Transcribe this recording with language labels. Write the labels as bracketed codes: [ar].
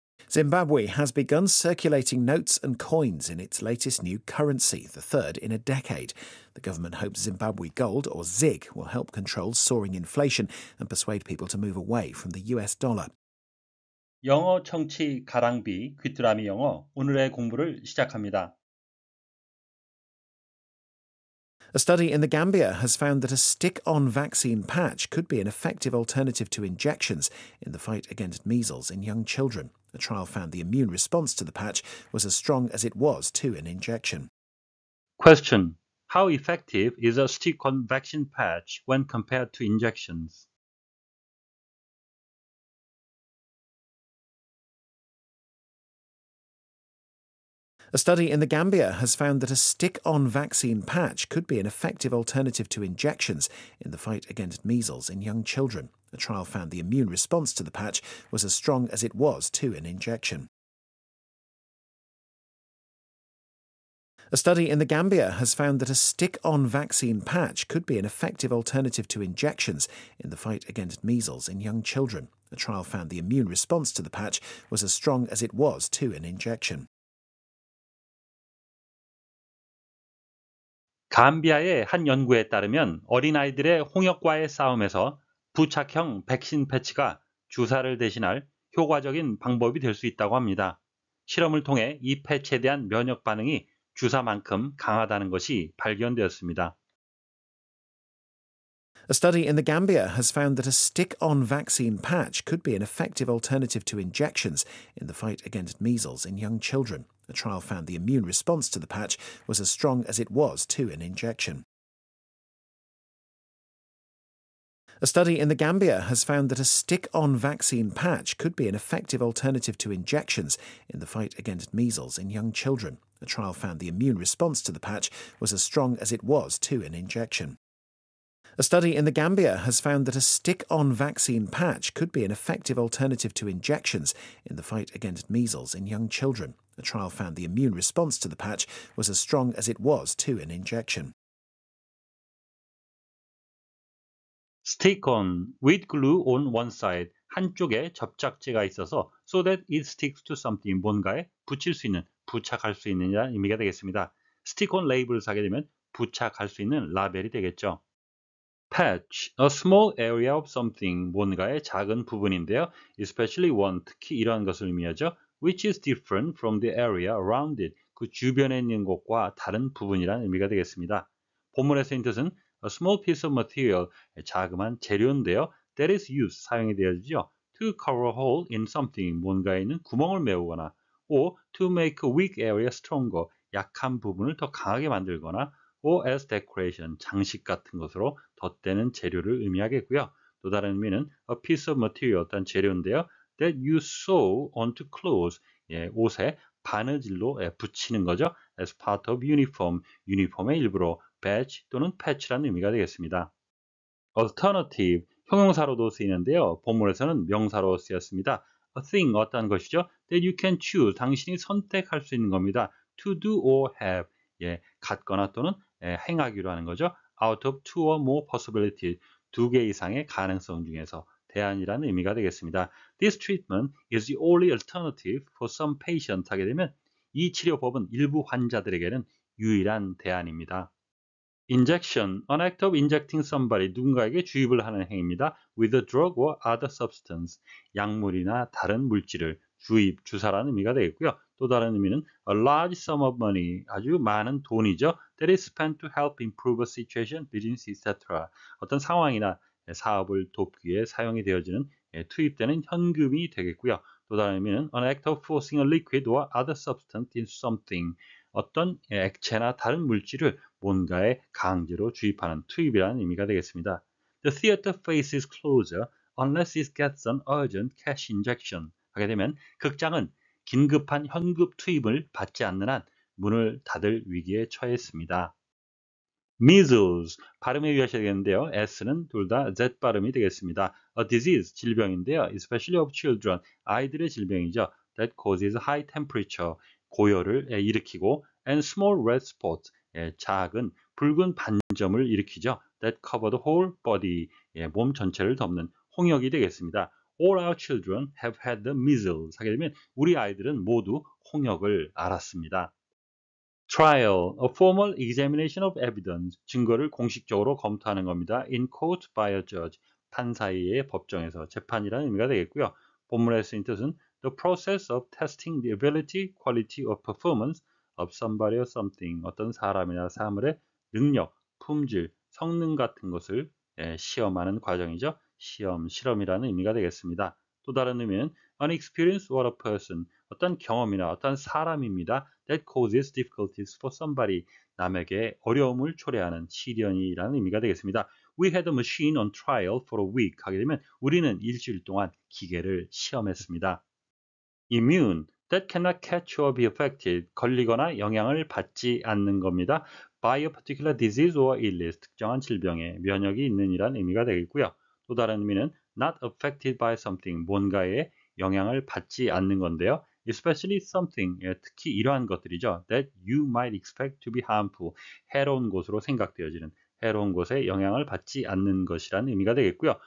[en] Zimbabwe has begun circulating notes and coins in its latest new currency, the third in a decade. The government hopes Zimbabwe Gold, or ZiG, will help control soaring inflation and persuade people to move away from the US dollar. [ko] 영어 청취 가랑비 귀뚜라미 영어 오늘의 공부를 시작합니다. [en] A study in the Gambia has found that a stick-on vaccine patch could be an effective alternative to injections in the fight against measles in young children. A trial found the immune response to the patch was as strong as it was to an injection. Question: How effective is a stick-on vaccine patch when compared to injections? A study in the Gambia has found that a stick-on vaccine patch could be an effective alternative to injections in the fight against measles in young children. A trial found the immune response to the patch was as strong as it was to an injection. A study in the Gambia has found that a stick-on vaccine patch could be an effective alternative to injections in the fight against measles in young children. A trial found the immune response to the patch was as strong as it was to an injection. [ko] 감비아의 한 연구에 따르면 어린아이들의 홍역과의 싸움에서 부착형 백신 패치가 주사를 대신할 효과적인 방법이 될 수 있다고 합니다. 실험을 통해 이 패치에 대한 면역 반응이 주사만큼 강하다는 것이 발견되었습니다. [en] A study in the Gambia has found that a stick-on vaccine patch could be an effective alternative to injections in the fight against measles in young children. A trial found the immune response to the patch was as strong as it was to an injection. A study in the Gambia has found that a stick-on vaccine patch could be an effective alternative to injections in the fight against measles in young children. A trial found the immune response to the patch was as strong as it was to an injection. A study in the Gambia has found that a stick-on vaccine patch could be an effective alternative to injections in the fight against measles in young children. A trial found the immune response to the patch was as strong as it was to an injection. Stick on with glue on one side. [ko] 한쪽에 접착제가 있어서 [en] so that it sticks to something. [ko] 뭔가에 붙일 수 있는, 부착할 수 있는 의미가 되겠습니다. Stick on 레이블을 사게 되면 부착할 수 있는 라벨이 되겠죠. [en] Patch, a small area of something, [ko] 뭔가의 작은 부분인데요. [en] Especially one, [ko] 특히 이러한 것을 의미하죠. [en] Which is different from the area around it, [ko] 그 주변에 있는 곳과 다른 부분이라는 의미가 되겠습니다. 본문에서의 뜻은 [en] a small piece of material, [ko] 자그마한 재료인데요. [en] That is used, [ko] 사용이 되어지죠. [en] To cover a hole in something, [ko] 뭔가에 있는 구멍을 메우거나 [en] or to make a weak area stronger, [ko] 약한 부분을 더 강하게 만들거나 [en] or as decoration, [ko] 장식 같은 것으로 덧대는 재료를 의미하겠고요. 또 다른 의미는 [en] a piece of material, [ko] 어떤 재료인데요. [en] That you sew onto clothes, [ko] 옷에 바느질로 붙이는 거죠. [en] As part of uniform, [ko] 유니폼의 일부로 badge 또는 patch라는 의미가 되겠습니다. Alternative, 형용사로도 쓰이는데요. 본문에서는 명사로 쓰였습니다. [en] A thing, [ko] 어떤 것이죠? [en] That you can choose, [ko] 당신이 선택할 수 있는 겁니다. [en] To do or have, [ko] 갖거나 또는 행하기로 하는 거죠. [en] Out of two or more possibilities, [ko] 두 개 이상의 가능성 중에서 대안이라는 의미가 되겠습니다. [en] This treatment is the only alternative for some patients [ko] 하게 되면 이 치료법은 일부 환자들에게는 유일한 대안입니다. [en] Injection, an act of injecting somebody, [ko] 누군가에게 주입을 하는 행위입니다. [en] With a drug or other substance, [ko] 약물이나 다른 물질을 주입, 주사라는 의미가 되겠고요. 또 다른 의미는 [en] a large sum of money, [ko] 아주 많은 돈이죠. [en] That is spent to help improve a situation, business, etc. [ko] 어떤 상황이나 사업을 돕기 위해 사용이 되어지는 투입되는 현금이 되겠고요. 또 다른 의미는 [en] an act of forcing a liquid or other substance into something, [ko] 어떤 액체나 다른 물질을 뭔가에 강제로 주입하는 투입이라는 의미가 되겠습니다. [en] The theater faces closure unless it gets an urgent cash injection. [ko] 하게 되면 극장은 긴급한 현금 투입을 받지 않는 한 문을 닫을 위기에 처했습니다. Measles, 발음에 유의하셔야 되겠는데요. S는 둘 다 Z 발음이 되겠습니다. [en] A disease, [ko] 질병인데요. [en] Especially of children, [ko] 아이들의 질병이죠. [en] That causes high temperature, [ko] 고열을 일으키고 [en] and small red spots, [ko] 작은 붉은 반점을 일으키죠. [en] That cover the whole body, [ko] 몸 전체를 덮는 홍역이 되겠습니다. [en] All our children have had the measles. [ko] 하게 되면 우리 아이들은 모두 홍역을 앓았습니다. [en] Trial, a formal examination of evidence, [ko] 증거를 공식적으로 검토하는 겁니다. [en] In court by a judge, [ko] 판사의 법정에서 재판이라는 의미가 되겠고요. 본문에 쓰인 뜻은 [en] the process of testing the ability, quality or performance of somebody or something, [ko] 어떤 사람이나 사물의 능력, 품질, 성능 같은 것을 시험하는 과정이죠. 시험, 실험이라는 의미가 되겠습니다. 또 다른 의미는 [en] an experience or a person, [ko] 어떤 경험이나 어떤 사람입니다. [en] That causes difficulties for somebody, [ko] 남에게 어려움을 초래하는 시련이라는 의미가 되겠습니다. [en] We had a machine on trial for a week. [ko] 하게 되면 우리는 일주일 동안 기계를 시험했습니다. [en] Immune, that cannot catch or be affected, [ko] 걸리거나 영향을 받지 않는 겁니다. [en] By a particular disease or illness, [ko] 특정한 질병에 면역이 있는 이란 의미가 되겠고요. 또 다른 의미는 [en] not affected by something, [ko] 뭔가에 영향을 받지 않는 건데요. [en] Especially something, [ko] 특히 이러한 것들이죠. [en] That you might expect to be harmful, [ko] 해로운 것으로 생각되어지는, 해로운 것에 영향을 받지 않는 것이라는 의미가 되겠고요.